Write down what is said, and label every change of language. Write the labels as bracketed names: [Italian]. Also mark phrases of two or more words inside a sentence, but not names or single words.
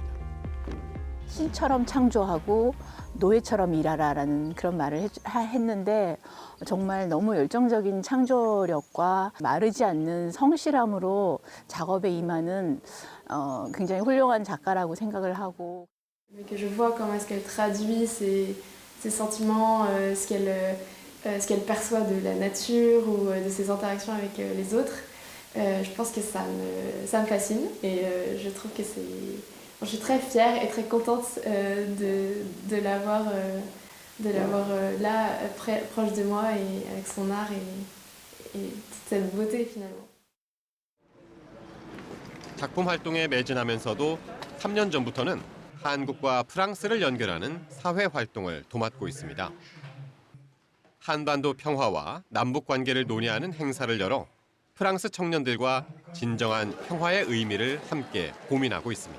[Korean] 신처럼 창조하고 노예처럼 일하라라는 그런 말을 했는데 정말 너무 열정적인 창조력과 마르지 않는 성실함으로 작업에 임하는 굉장히 훌륭한 작가라고 생각을 하고. [French] Je vois comment est-ce qu'elle traduit ses sentiments, ce qu'elle perçoit de la nature ou de ses interactions avec les autres. Je pense que ça me fascine et je trouve que je suis très fière et très contente de l'avoir là, proche de moi et avec son art et toute cette beauté finalement. [Korean] 작품 활동에 매진하면서도 3년 전부터는 한국과 프랑스를 연결하는 사회 활동을 도맡고 있습니다. 한반도 평화와 남북 관계를 논의하는 행사를 열어 프랑스 청년들과 진정한 평화의 의미를 함께 고민하고 있습니다.